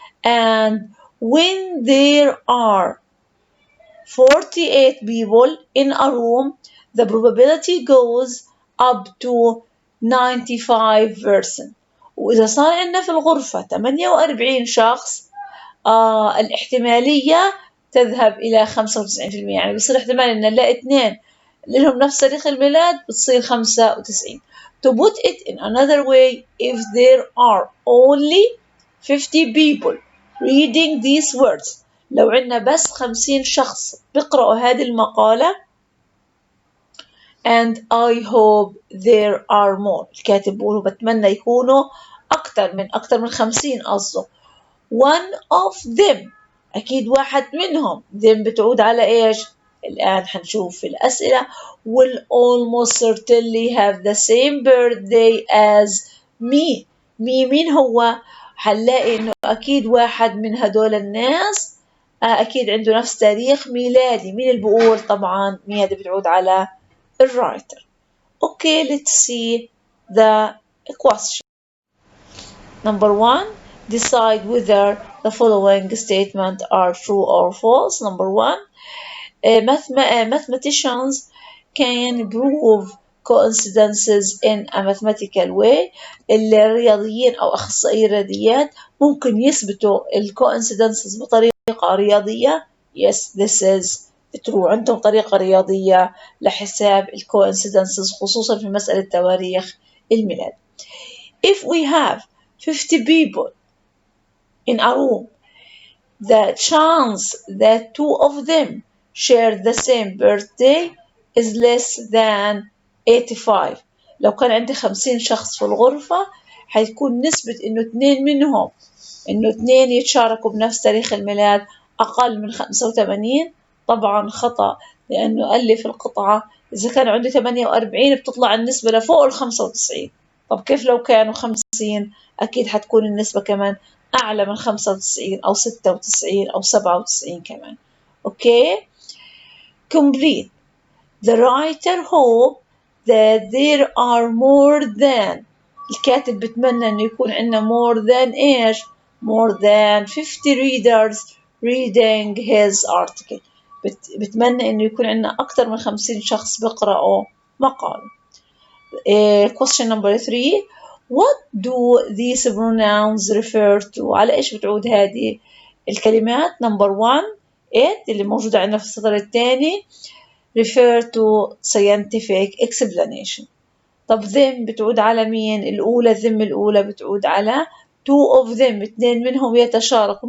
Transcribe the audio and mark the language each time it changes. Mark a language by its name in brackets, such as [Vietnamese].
[English] And when there are 48 people in a room, the probability goes up to 95%. [Arabic] وإذا صار عندنا في الغرفة 48 شخص الاحتمالية تذهب إلى 95%. يعني بصير احتمال إن نلاقي 2 لهم نفس تاريخ الميلاد بتصير 95. [English] To put it in another way, if there are only 50 people reading these words, [Arabic] لو عندنا بس 50 شخص بيقرأوا هذه المقالة [English] and I hope there are more. [Arabic] الكاتب بيقول بتمنى يكونوا أكثر من 50 قصده. [English] One of them [Arabic] أكيد واحد منهم [English] them [Arabic] بتعود على إيش؟ الآن حنشوف في الأسئلة [English] will almost certainly have the same birthday as me. [Arabic] مين هو؟ حنلاقي إنه أكيد واحد من هدول الناس أكيد عنده نفس تاريخ ميلادي. مين اللي بقول؟ طبعا مين هذا بتعود على الرايتر. [English] Okay, let's see the question. Number 1, decide whether the following statements are true or false. Number 1, mathematicians can prove coincidences in a mathematical way. [Arabic] الرياضيين أو أخصائيي الرياضيات ممكن يثبتوا coincidences بطريقة رياضية. [English] Yes, this is true. [Arabic] عندهم طريقة رياضية لحساب coincidences خصوصا في مسألة تواريخ الميلاد. [English] If we have 50 people in a room, the chance that 2 of them share the same birthday is less than 85. [Arabic] لو كان عندي 50 شخص في الغرفة حيكون نسبة إنه 2 يتشاركوا بنفس تاريخ الميلاد أقل من 85. طبعا خطأ، لأنه قال لي في القطعة إذا كان عندي 48 بتطلع النسبة لفوق 95. طب كيف لو كانوا 50؟ أكيد حتكون النسبة كمان أعلى من 95 أو 96 أو 97 كمان. أوكي. Complete. [English] The writer hope that there are more than. [Arabic] الكاتب بتمنى إنه يكون عندنا [English] more than إيش؟ more than 50 readers reading his article. [Arabic] بتمنى إنه يكون عندنا أكثر من 50 شخص بيقرأوا مقال. [English] Question number 3. What do these pronouns refer to? [Arabic] على إيش بتعود هذه الكلمات؟ [English] Number 1, it [Arabic] اللي موجودة عندنا في السطر الثاني [English] refer to scientific explanation. [Arabic] طب them بتعود على مين؟ الأولى them الأولى بتعود على [English] 2 of them [Arabic] 2 منهم يتشاركوا.